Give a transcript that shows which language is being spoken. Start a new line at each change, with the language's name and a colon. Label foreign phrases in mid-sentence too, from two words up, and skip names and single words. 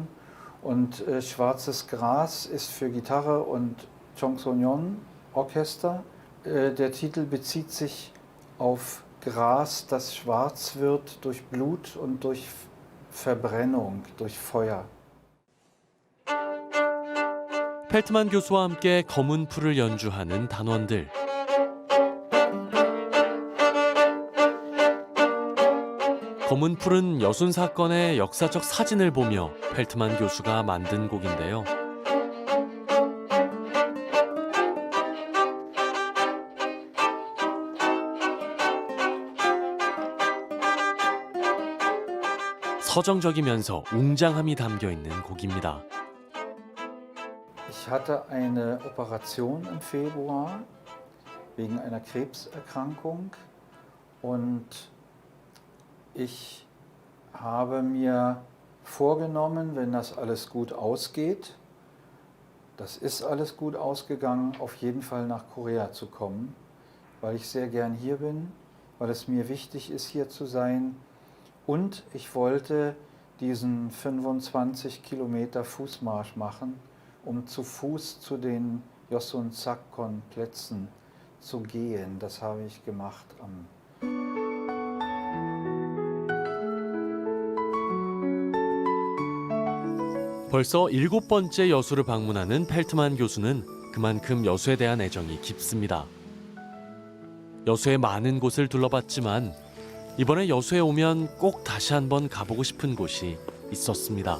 German: Und Schwarzes Gras ist für Gitarre und Jongsonion Orchester. Der Titel bezieht sich auf Gras, das schwarz wird durch Blut und durch Verbrennung, durch Feuer.
Korean: 펠트만 교수와 함께 검은 풀을 연주하는 단원들. 검은 풀은 여순 사건의 역사적 사진을 보며 펠트만 교수가 만든 곡인데요. 서정적이면서 웅장함이 담겨 있는 곡입니다.
German: Ich hatte eine Operation im Februar wegen einer Krebserkrankung und ich habe mir vorgenommen, wenn das alles gut ausgeht, das ist alles gut ausgegangen, auf jeden Fall nach Korea zu kommen, weil ich sehr gern hier bin, weil es mir wichtig ist, hier zu sein. Und ich wollte diesen 25 Kilometer Fußmarsch machen, um zu Fuß zu den Yosun Sakon Plätzen zu gehen. Das habe ich gemacht am
Korean: 벌써 7번째 여수를 방문하는 펠트만 교수는 그만큼 여수에 대한 애정이 깊습니다. 여수의 많은 곳을 둘러봤지만 이번에 여수에 오면 꼭 다시 한번 가보고 싶은 곳이 있었습니다.